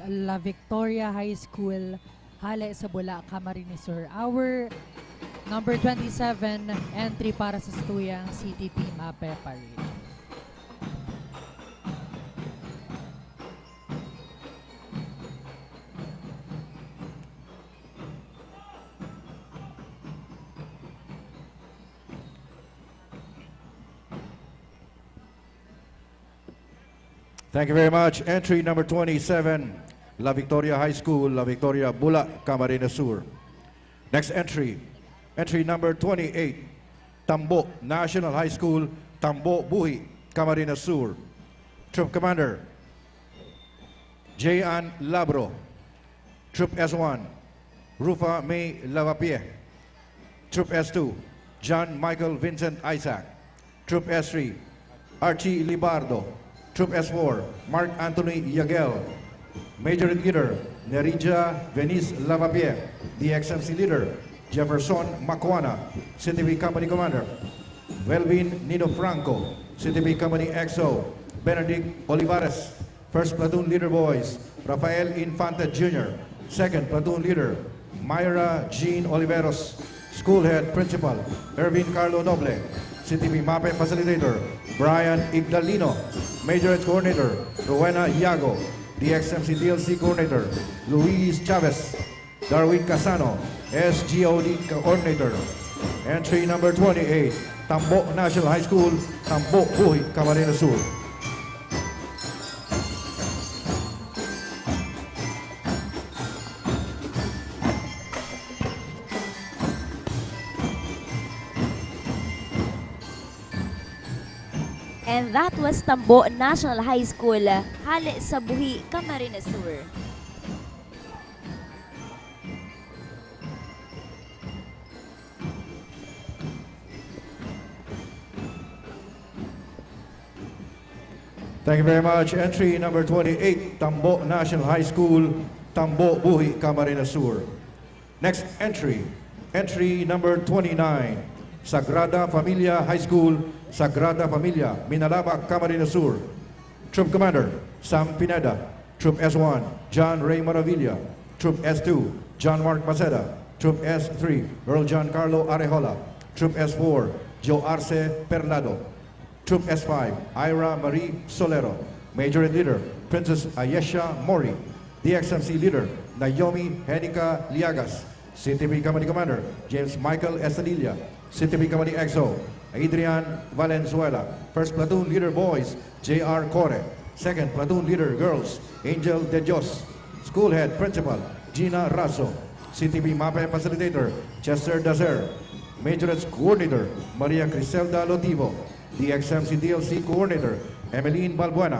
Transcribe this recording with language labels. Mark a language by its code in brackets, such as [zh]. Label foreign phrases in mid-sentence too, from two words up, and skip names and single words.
[bik] La Victoria High School, hali sa Bula, Camarines Sur. [en] Our number 27 entry [bik] para sa tuyang [en] CTP MAPE Parade. Thank you very much. Entry number 27, La Victoria High School, La Victoria, Bula, Camarines Sur. Next entry, entry number 28, Tambo National High School, Tambo Buhi, Camarines Sur. Troop Commander, J.An. Labro. Troop S1, Rufa May Lavapie. Troop S2, John Michael Vincent Isaac. Troop S3, Archie Libardo. Troop S4, Mark Anthony Yagel. Major Leader, Nerija Venice Lavapie. DXMC Leader, Jefferson Macuana. CTV Company Commander, Welvin Nino Franco. CTV Company EXO, Benedict Olivares. First Platoon Leader Boys, Rafael Infante Jr. Second Platoon Leader, Myra Jean Oliveros. School Head Principal, Ervin Carlo Noble. CTV MAPE Facilitator, Brian Igdalino. Majorette Coordinator, Rowena Iago. DXMC DLC Coordinator, Luis Chavez. Darwin Casano, SGOD Coordinator. Entry number 28, Tambo National High School, Tambo Buhi, Camarines Sur. And that was Tambo National High School, [bik] hali sa [en] Buhi, Camarines Sur. Thank you very much. Entry number 28, Tambo National High School, Tambo Buhi, Camarines Sur. Next entry, Entry number 29, Sagrada Familia High School, Sagrada Familia, Minalaba, Camarines Sur. Troop Commander, Sam Pineda. Troop S1, John Ray Maravilla. Troop S2, John Mark Maceda. Troop S3, Earl John Carlo Arejola. Troop S4, Joe Arce Perlado. Troop S5, Ira Marie Solero. Major and Leader, Princess Ayesha Mori. DXMC Leader, Naomi Henica Liagas. CTV Company Commander, James Michael Estadilla. CTV Company XO, Adrian Valenzuela. First Platoon Leader Boys, J.R. Core. Second Platoon Leader Girls, Angel De Dios. School Head Principal, Gina Raso. CTV MAPE Facilitator, Chester Dazer. Majorets Coordinator, Maria Criselda Lotivo. DXMC DLC Coordinator, Emeline Balbuena.